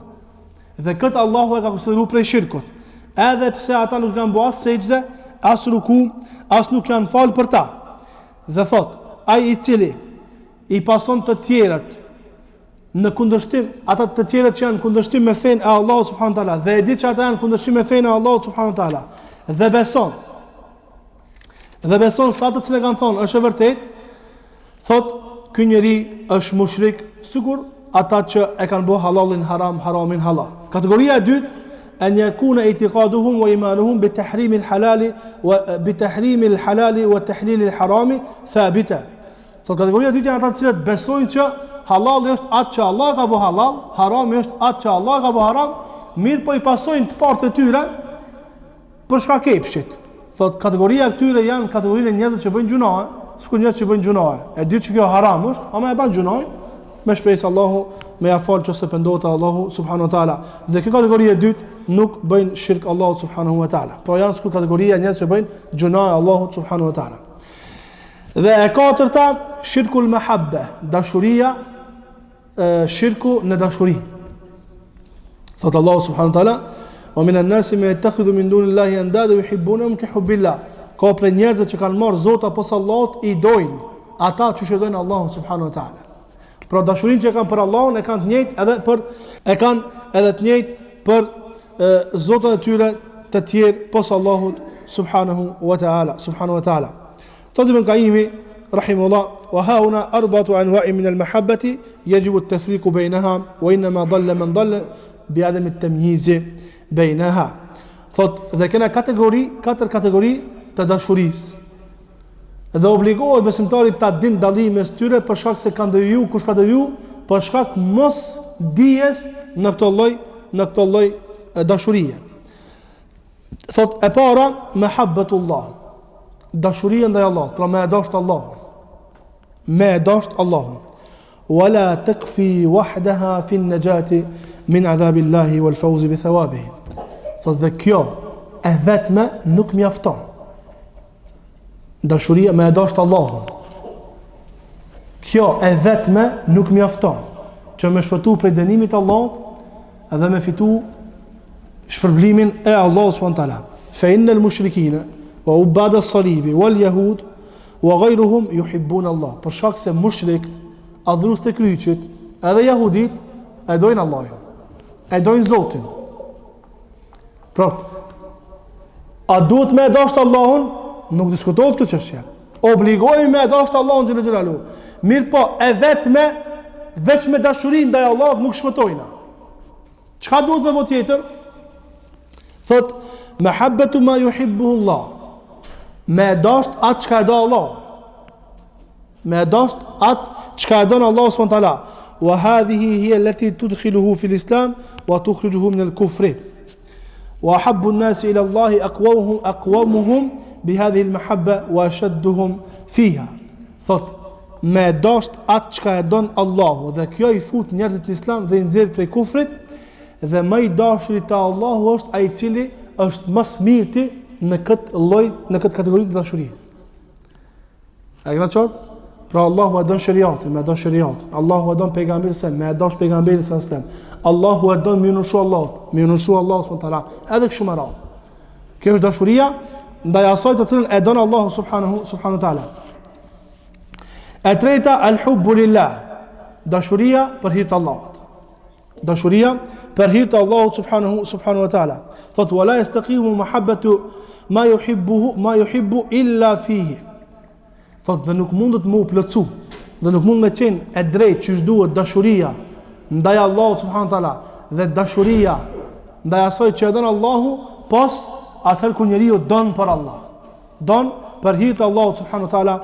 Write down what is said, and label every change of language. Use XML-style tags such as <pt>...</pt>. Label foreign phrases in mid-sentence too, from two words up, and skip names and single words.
<sq>dhe këtë Allahu e ka konsideru prej shirkut, edhe pse ata nuk kanë bu as sejdë, as ruku, as nuk janë falë për ta, dhe thot ai i cili i pason të tjerët në kundërshtim, ata të tjerët që janë kundërshtim me fenë e Allahut</sq> <ar>سبحانه وتعالى</ar> <sq>dhe e di që ata janë kundërshtim me fenë e Allahut</sq> <ar>سبحانه وتعالى</ar> <sq>dhe beson sa të cilë kanë thonë është e vërtet, thot ky njeri është mushrik, sikur ata që e kanë bërë halalin haram, haramin halal. Kategoria e dytë,</sq> <ar>أن يكون اعتقادهم وإيمانهم بتحريم الحلال وتحليل الحرام ثابتا.</ar> <sq>Thot kategoria e dytë janë ata të cilët besojnë që halali është atë që Allah ka bërë halal, harami është atë që Allah ka bërë haram, mirë po i pasojnë të partë të tyre për shkak e kepshit. Thot kategoria e këtyre janë kategorinë e njerëzve që bëjnë gjunahe, sikur njerëz që bëjnë gjunahe. E di që kjo haram është, ama e bën gjunahe, me shpresë Allahu me ia fal nëse pendohet Allahu</sq> <ar>سبحانه وتعالى.</ar> <sq>Dhe kjo kategori e dytë nuk bëjnë shirk Allahu</sq> <ar>سبحانه وتعالى.</ar> <sq>Por janë sikur kategoria e njerëzve që bëjnë gjunahe Allahu</sq> <ar>سبحانه وتعالى.</ar> <sq>Dhe e katërta,</sq> <ar>شرك المحبة,</ar> <sq>dashuria, shirku në dashuri.</sq> <ar>Thot الله سبحانه وتعالى: "ومن الناس من يتخذ من دون الله أندادا يحبونهم كحب الله."</ar> <sq>Ka për njerëzve që kanë marrë zot apo Allahut i dojnë ata që shëdojnë Allahun</sq> <ar>سبحانه وتعالى.</ar> <sq>Pra dashurinë që kanë për Allahun e kanë të njëjtë edhe të njëjtë për zotat e tyre të tjerë pos Allahut</sq> <ar>سبحانه وتعالى. Thot ابن القيم رحمه الله: "وههنا أربعة أنواع من المحبة يجب التفريق بينها وإنما ضل من ضل بعدم التمييز بينها."</ar> <sq>Thot dhe kena katër kategori të dashurisë. Dhe obligohet besimtari ta din dallimin mes tyre për shkak se kanë deviju, kush ka deviju, për shkak mos dijes në këtë lloj dashurie. Thot e para, mahabbatullah, dashuria ndaj Allahut, pra me dashur Allahun. Me dashur Allahun.</sq> <ar>ولا تكفي وحدها في النجاة من عذاب الله والفوز بثوابه.</ar> <sq>Thot dhe kjo e vetme nuk mjafton. Dashuria me dashur Allahun. Kjo e vetme nuk mjafton që me shpëtu prej dënimit të Allahut edhe me fitu shpërblimin e Allahut</sq> <ar>سبحانه وتعالى. فإن المشركين وعباد الصليب واليهود وغيرهم يحبون الله.</ar> <sq>Për shkak se mushrikt, adhurues të kryqit, edhe jahudit e dojnë Allahun. E dojnë Zotin. Pra, a duhet me dashur Allahun? Nuk diskutohet kjo çështje. Obligohemi me dashur Allahun</sq> <ar>جل جلاله.</ar> <sq>Mirë po, e vetme veç me dashurinë ndaj Allahut nuk shpëtojna. Çka duhet me bëj tjetër?</sq> <ar>Thot محبة ما يحبه الله.</ar> <sq>Me dashur atë çka e do Allah. Me dashur atë çka e don Allah</sq> <ar>سبحانه وتعالى. وهذه هي التي تدخله في الإسلام وتخرجه من الكفر. وأحب الناس إلى الله أقومهم بهذه المحبة وأشدهم فيها.</ar> <sq>Thot me dasht atë çka e don Allahu dhe kjo i fut njerëzit në Islam dhe i nxjerr prej kufrit dhe më i dashuri te Allahu është ai i cili është më i mirti në këtë kategori të dashurisë. A keni qartë? Pra Allahu e don shariatin, me don shariatin. Allahu e don pejgamberin se me dash pejgamberin sa stem. Allahu e don me nushu Allahut,</sq> <ar>سبحانه وتعالى.</ar> <sq>Edhe kështu më radh. Kjo është dashuria ndaj asaj të cilën e don Allahu</sq> <ar>سبحانه وتعالى.</ar> <sq>E treta,</sq> <ar>الحب لله,</ar> <sq>dashuria për hir të Allahut. Dashuria për hir të Allahut</sq> <ar>سبحانه وتعالى. Thot ولا تستقيم محبة ما يحب إلا فيه.</ar> <sq>Thot dhe nuk mundet më u plotsu, dhe nuk mund me qenë e drejtë që duhet dashuria ndaj Allahut</sq> <ar>سبحانه وتعالى</ar> <sq>dhe dashuria ndaj asaj që e don Allahu, pas atëherë kur njeriu don për Allah. Don për hir të Allahut</sq> <ar>سبحانه وتعالى.</ar>